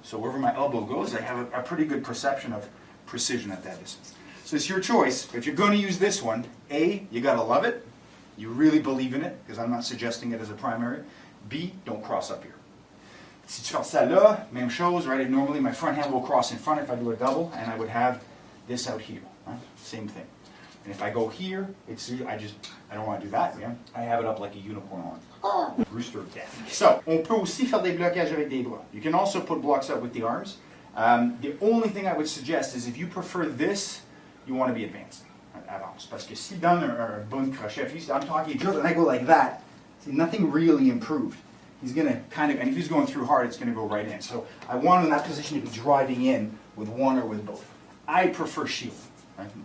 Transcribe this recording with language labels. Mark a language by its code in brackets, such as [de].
[en] So wherever my elbow goes, I have a pretty good perception of precision at that distance. So it's your choice. If you're going to use this one, A, you got to love it. You really believe in it, because I'm not suggesting it as a primary. B, don't cross up here. [fr] Si tu fais ça là, même chose, right? [en] Normally my front hand will cross in front if I do a double, and I would have this out here. Right? Same thing. And if I go here, I don't want to do that, man. I have it up like a unicorn on. Rooster of death. [fr] So, on peut aussi faire des blocages avec des bras. [en] You can also put blocks up with the arms. The only thing I would suggest is if you prefer this, you want to be advancing. Avance. [fr] Parce que s'il donne un bon crochet, [en] if I'm talking drill and I go like that, see, nothing really improved. He's going to kind of, and if he's going through hard, it's going to go right in. So I want in that position to be driving in with one or with both. I prefer shield. Right?